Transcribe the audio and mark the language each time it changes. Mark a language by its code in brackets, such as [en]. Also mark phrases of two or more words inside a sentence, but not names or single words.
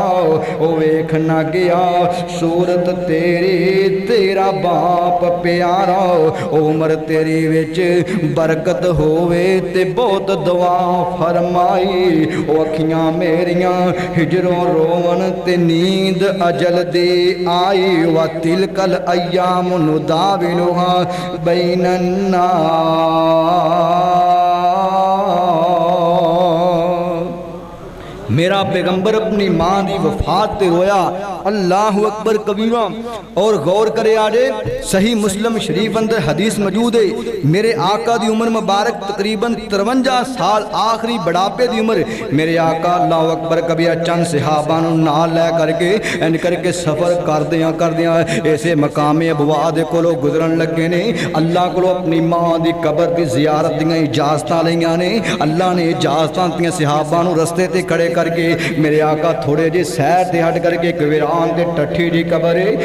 [pa] ਓ ਵੇਖਣਾ ਗਿਆ ਸੂਰਤ ਤੇਰੀ ਤੇਰਾ ਬਾਪ ਪਿਆਰਾ। ਉਮਰ ਤੇਰੀ ਵਿਚ ਬਰਕਤ ਹੋਵੇ ਤੇ ਬਹੁਤ ਦੁਆ ਫ਼ਰਮਾਈ। ਓ ਅੱਖੀਆਂ ਮੇਰੀਆਂ ਹਿਜਰੋਂ ਰੋਵਣ ਤੇ ਨੀਂਦ ਅਜ਼ਲ ਦੇ ਆਈ। [ar] وتلك الأيام نداولها بين الناس. [pa] ਮੇਰਾ ਪੈਗ਼ੰਬਰ ਅਪਣੀ ਮਾਂ ਦੀ ਵਫ਼ਾਤ ਤੇ ਰੋਇਆ। [ar] الله أكبر كبيرا. [pa] ਔਰ ਗ਼ੌਰ ਕਰੇ ਆਜੇ ਸਹੀ ਮੁਸਲਿਮ ਸ਼ਰੀਫ਼ ਅੰਦਰ ਹਦੀਸ ਮੌਜੂਦ ਹੈ। ਮੇਰੇ ਆਕਾ ਦੀ ਉਮਰ ਮੁਬਾਰਕ ਤਕਰੀਬਨ 53 ਸਾਲ ਆਖ਼ਰੀ ਬੁਢਾਪੇ ਦੀ ਉਮਰ। ਮੇਰੇ ਆਕਾ [ar] الله أكبر كبيرا [pa] ਚੰਦ ਸਹਾਬਾ ਨੂੰ ਨਾਲ ਲੈ ਕਰਕੇ ਇੰਜ ਕਰਕੇ ਸਫ਼ਰ ਕਰਦਿਆਂ ਐਸੇ ਮਕਾਮੇ ਅਬਵਾ ਦੇ ਕੋਲੋਂ ਗੁਜ਼ਰਨ ਲੱਗੇ ਨੇ। ਅੱਲਾਹ ਕੋਲੋਂ ਅਪਣੀ ਮਾਂ ਦੀ ਕਬਰ ਦੀ ਜ਼ਿਆਰਤ ਦੀਆਂ ਇਜਾਜ਼ਤਾਂ ਲਈਆਂ ਨੇ। ਅੱਲਾਹ ਨੇ ਇਜਾਜ਼ਤਾਂ ਦਿੱਤੀਆਂ ਸਹਾਬਾ ਨੂੰ ਰਸਤੇ ਤੇ ਖੜ੍ਹੇ ਕਰਕੇ ਮੇਰੇ ਆਕਾ ਥੋੜ੍ਹੇ ਜੇ ਸੈਰ ਤੇ ਹਟ ਕਰਕੇ ਇਕ ਵੀਰਾਨ ਤੇ ਟੁੱਟੀ ਜੀ ਕਬਰ ਹੈ।